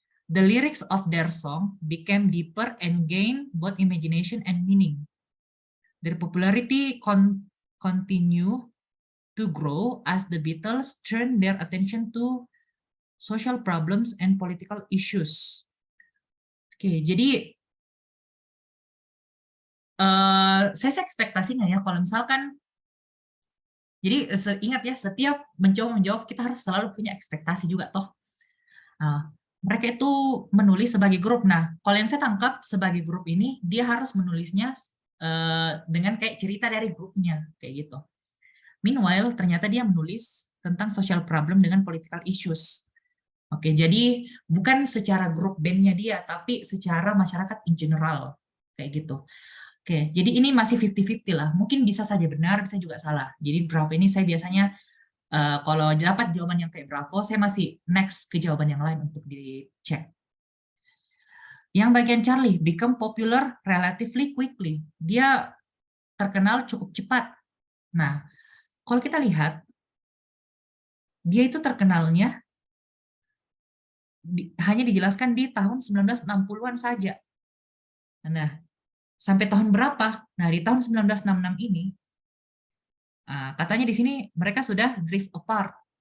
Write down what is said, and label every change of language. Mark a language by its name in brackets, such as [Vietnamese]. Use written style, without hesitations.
[English] The lyrics of their song became deeper and gained both imagination and meaning. Their popularity continue to grow as the Beatles turned their attention to social problems and political issues. [Indonesian] Oke, jadi saya ekspektasinya ya kalau misalkan, jadi ingat ya, setiap menjawab kita harus selalu punya ekspektasi juga toh. Nah, mereka itu menulis sebagai grup. Nah, kalau yang saya tangkap sebagai grup ini, dia harus menulisnya dengan kayak cerita dari grupnya kayak gitu. Meanwhile, ternyata dia menulis tentang social problem dengan political issues. Oke, jadi bukan secara grup bandnya dia, tapi secara masyarakat in general kayak gitu. Oke, jadi ini masih 50-50 lah. Mungkin bisa saja benar, bisa juga salah. Jadi Bravo ini saya biasanya kalau dapat jawaban yang kayak Bravo, saya masih next ke jawaban yang lain untuk dicek. Yang bagian [English] Charlie, become popular relatively quickly. [Indonesian] Dia terkenal cukup cepat. Nah, kalau kita lihat, dia itu terkenalnya hanya dijelaskan di tahun 1960-an saja. Nah, sampai tahun berapa? Nah, di tahun 1966 ini, katanya di sini mereka sudah [English] drift apart.